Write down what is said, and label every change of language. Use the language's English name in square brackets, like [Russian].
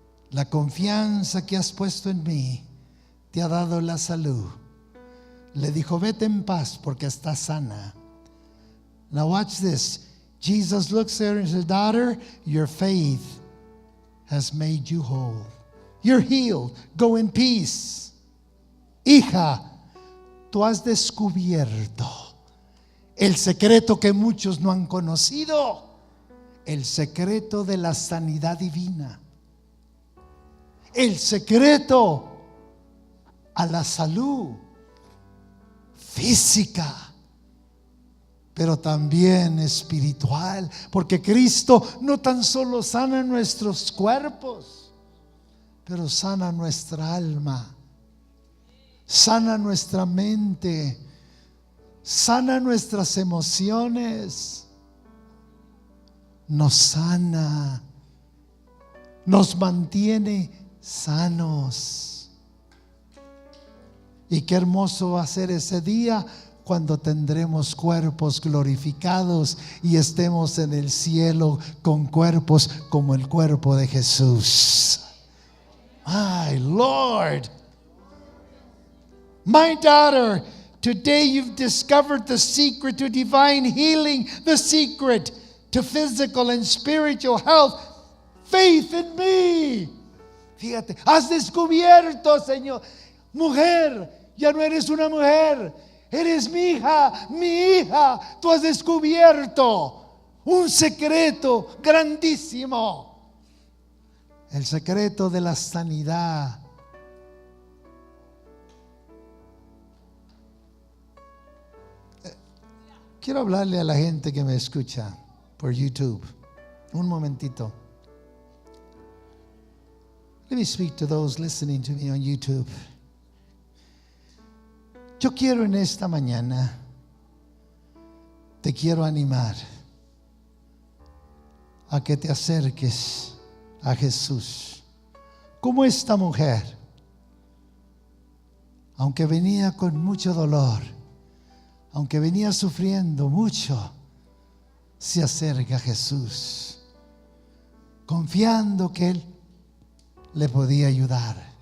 [Spanish] La confianza que has puesto en mí te ha dado la salud. Le dijo, vete en paz porque estás sana. [English] Now watch this. Jesus looks at her and says, daughter, your faith has made you whole. You're healed. Go in peace. [Spanish] Hija, tú has descubierto el secreto que muchos no han conocido. El secreto de la sanidad divina. El secreto a la salud física, pero también espiritual, porque Cristo no tan solo sana nuestros cuerpos, pero sana nuestra alma, sana nuestra mente, sana nuestras emociones, nos sana, nos mantiene sanos. Y qué hermoso va a ser ese día cuando tendremos cuerpos glorificados y estemos en el cielo con cuerpos como el cuerpo de Jesús. [English] My Lord, my daughter, today you've discovered the secret to divine healing, the secret to physical and spiritual health. Faith in me. [Spanish] Fíjate, has descubierto, Señor. mujer, ya no eres una mujer, eres mi hija, tú has descubierto un secreto grandísimo, el secreto de la sanidad. Quiero hablarle a la gente que me escucha por YouTube. Un momentito. [English] Let me speak to those listening to me on YouTube. [Spanish] Yo quiero en esta mañana, te quiero animar a que te acerques a Jesús. Como esta mujer, aunque venía con mucho dolor, aunque venía sufriendo mucho, se acerca a Jesús, confiando que Él le podía ayudar.